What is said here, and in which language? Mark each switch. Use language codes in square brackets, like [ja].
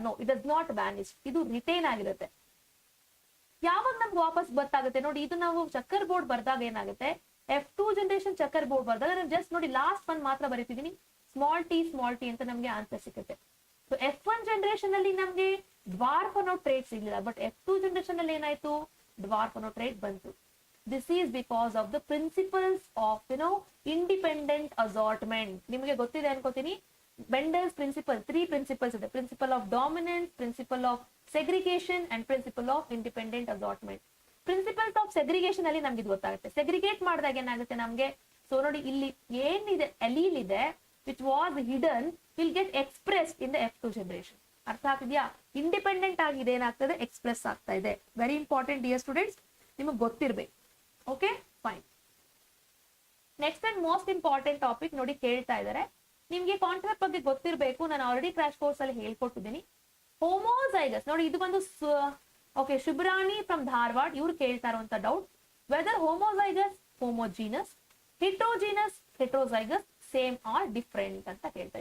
[kn] No, it does not vanish. ಇದು retain ಆಗಿರುತ್ತೆ. ಯಾವಾಗ ನಮ್ಗೆ ವಾಪಸ್ ಗೊತ್ತಾಗುತ್ತೆ ನೋಡಿ, ಇದು ನಾವು ಚಕ್ಕರ್ ಬೋರ್ಡ್ ಬರ್ದಾಗ ಏನಾಗುತ್ತೆ, F2 ಜನರೇಷನ್ ಚಕ್ಕರ್ ಬೋರ್ಡ್ ಬರ್ದಾಗ ನಾನು ಜಸ್ಟ್ ನೋಡಿ ಲಾಸ್ಟ್ ಒನ್ ಮಾತ್ರ ಬರೀತಿದೀನಿ, ಸ್ಮಾಲ್ ಟಿ ಅಂತ ನಮ್ಗೆ ಆನ್ಸರ್ ಸಿಗುತ್ತೆ. ಸೊ F1 ಜನರೇಷನ್ ಅಲ್ಲಿ ನಮ್ಗೆ ಡ್ವಾರ್ಫ್ ಅನ್ನೋ ಟ್ರೇಟ್ ಸಿಗ್ಲಿಲ್ಲ. ಬಟ್ F2 ಜನರೇಷನ್ ಅಲ್ಲಿ ಏನಾಯ್ತು, ಡ್ವಾರ್ಫ್ ಅನ್ನೋ ಟ್ರೇಟ್ ಬಂತು. [en] This is because of the principles of independent assortment. [kn] ನಿಮಗೆ ಗೊತ್ತಿದೆ ಅನ್ಕೋತೀನಿ. [en] Mendel's principle, 3 principles ಇದೆ. Principle of dominance, principle of segregation and principle of independent assortment. [kn] Principles of segregation ಅಲ್ಲಿ ನಮ್ಗೆ ಇದು ಗೊತ್ತಾಗುತ್ತೆ. ಸೆಗ್ರಿಗೇಟ್ ಮಾಡಿದಾಗ ಏನಾಗುತ್ತೆ ನಮ್ಗೆ, ಸೊ ನೋಡಿ ಇಲ್ಲಿ ಏನಿದೆ allele ಇದೆ [en] which was hidden will get expressed in the F2 generation. [kn] ಅರ್ಥ ಆಗ್ತಿದ್ಯಾ? ಇಂಡಿಪೆಂಡೆಂಟ್ ಆಗಿ ಏನಾಗ್ತದೆ, ಎಕ್ಸ್ಪ್ರೆಸ್ ಆಗ್ತಾ ಇದೆ. ವೆರಿ ಇಂಪಾರ್ಟೆಂಟ್ ಡಿಯರ್ ಸ್ಟೂಡೆಂಟ್ಸ್, ನಿಮಗೆ ಗೊತ್ತಿರ್ಬೇಕು. Okay, fine. Next and most important topic ನೋಡಿ ಕೇಳ್ತಾ ಇದ್ದಾರೆ. ನಿಮ್ಗೆ ಕಾನ್ಸೆಪ್ಟ್ ಬಗ್ಗೆ ಗೊತ್ತಿರಬೇಕು. ನಾನು ಆಲ್ರೆಡಿ ಕ್ರಾಶ್ ಕೋರ್ಸ್ ಅಲ್ಲಿ ಹೇಳ್ಕೊಟ್ಟಿದ್ದೀನಿ. ಹೋಮೋಸೈಗಸ್ ನೋಡಿ, ಇದು ಬಂದು ಓಕೆ ಶುಭ್ರಾಣಿ ಫ್ರಮ್ ಧಾರವಾಡ, ಇವ್ರು ಕೇಳ್ತಾ ಇರುವಂತ doubt, [en] whether homozygous homogeneous, heterogeneous heterozygous same or different [kn] ಅಂತ ಕೇಳ್ತಾ.